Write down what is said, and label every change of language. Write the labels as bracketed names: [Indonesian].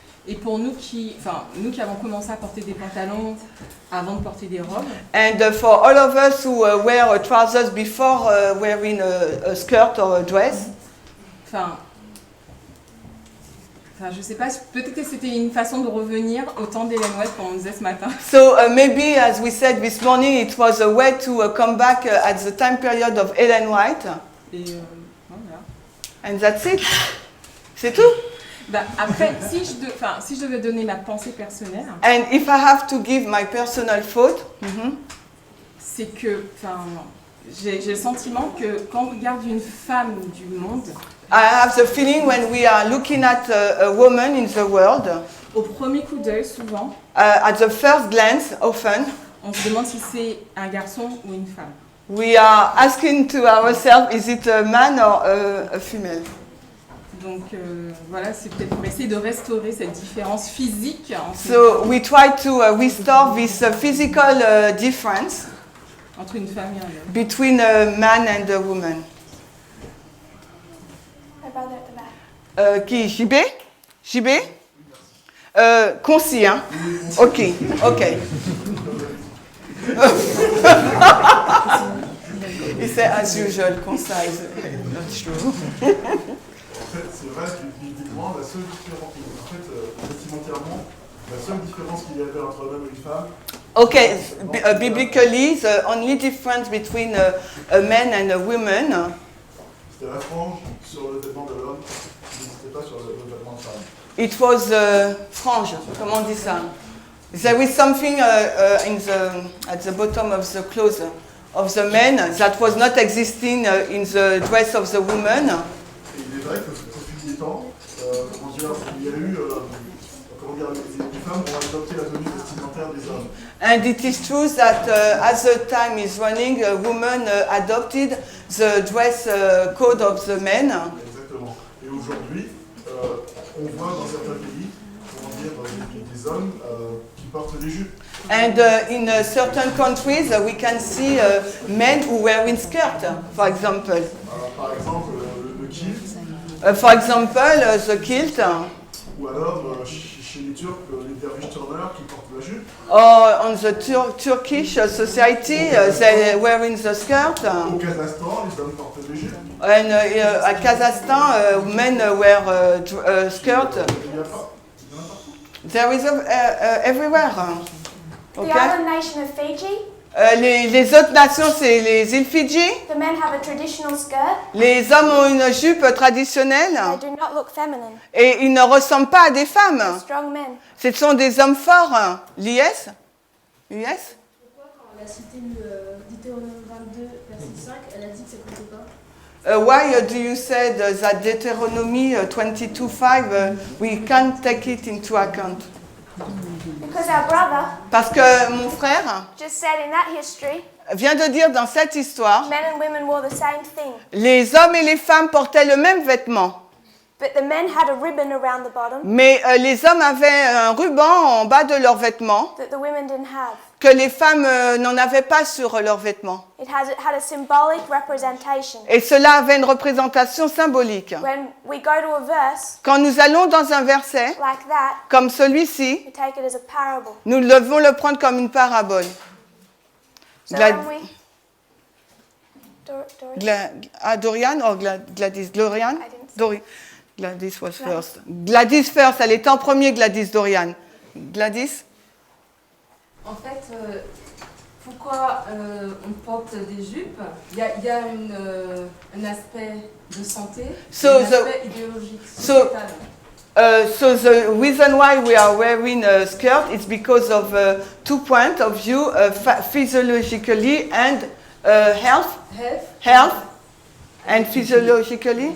[French] Et pour nous qui avons commencé à porter des pantalons avant de porter des robes, [English] And for all of us who wear trousers before wearing a skirt or a dress, [French] je sais pas, peut-être que c'était une façon de revenir au temps d'Ellen White, comme on disait ce matin. [English] so maybe, as we said this morning, it was a way to come back at the time period of Ellen White. [French] Et voilà. [English] And that's it. [French] C'est tout. Après, si je devais donner ma pensée personnelle, [English] And if I have to give my personal thought, [French] c'est que, j'ai le sentiment que quand on regarde une femme du monde, [English] I have the feeling when we are looking at a woman in the world, [French] au premier coup d'œil, souvent, [English] at the first glance, often, [French] on se demande si c'est un garçon ou une femme. [English] we are asking to ourselves, is it a man or a female? [French] Donc voilà, c'est peut-être pour essayer de restaurer cette différence physique. [English] So we try to restore this physical difference [French] Entre une femme et un homme. [English] between a man and a woman. My brother at the back. [French] Qui? JB? JB? Concis, hein? Ok, ok. [English] He said, as usual, concise. Not true. [French] C'est vrai qu'évidemment, la seule différence, en fait, vestimentairement, la seule différence qu'il y avait entre un homme et une femme. [English] Okay, biblically, the only difference between a man and a woman, [French] C'était la frange sur le vêtement de l'homme, qui n'existait pas sur le vêtement de femme. [English] it was [French] frange. Comment on dit ça? [English] There is something at the bottom of the clothes of the man that was not existing in the dress of the woman. [French] Et il est vrai que au fil des temps, comment dire, il y a eu, comment dire, les femmes ont adopté la tenue vestimentaire des hommes. [English] And it is true that as the time is running, women adopted the dress code of the men. [French] Exactement. Et aujourd'hui, on voit dans certains pays, comment dire, des hommes qui portent des jupes. [English] And in certain countries, we can see men who wear in skirt, for example. [French] Par exemple, le kilt, [English] For example, the kilt, [French] ou alors chez les Turcs, les dervish turners qui portent la jupe. [English] or on the Turkish society, they wear in the skirt. [French] Au Kazakhstan, les hommes portent des jupes. [English] And at Kazakhstan, men wear skirt. [French] Il n'y a pas. Il y en a partout. [English] There is everywhere. The Okay? island nation of Fiji, [French] Les autres nations, c'est les îles Fidji. [English] the men have a traditional skirt. [French] Les hommes ont une jupe traditionnelle [English] They do not look feminine. [French] et ils ne ressemblent pas à des femmes. [English] Strong men. [French] Ce sont des hommes forts. L'IS? US? Pourquoi, quand elle a cité Deutéronome 22, verset 5, elle a dit que ça comptait pas? [English] Why do you say that Deuteronomy 22:5 we can't take it into account? Because our brother [French] Parce que mon frère [English] just said in that history, [French] vient de dire dans cette histoire, [English] men and women wore the same thing. [French] les hommes et les femmes portaient le même vêtement, [English] But the men had a ribbon around the bottom [French] mais les hommes avaient un ruban en bas de leurs vêtements [English] that the women didn't have. [French] que les femmes n'en avaient pas sur leurs vêtements. [English] It had a symbolic representation. [French] Et cela avait une représentation symbolique. [English] When we go to a verse [French] Quand nous allons dans un verset [English] like that, [French] comme celui-ci, [English] we take it as a parable. [French] nous devons le prendre comme une parabole. [English] So Glad- when we Dorian? Dorian or Gladys? Dorian? I didn't say. Gladys was first. [French] Gladys first, elle était en premier, Gladys Dorian. Gladys? En fait, pourquoi on porte des jupes? Il y a un aspect de santé, et un aspect idéologique, sociétal. [English] So the reason why we are wearing a skirt is because of 2 points of view, physiologically and health and physiologically.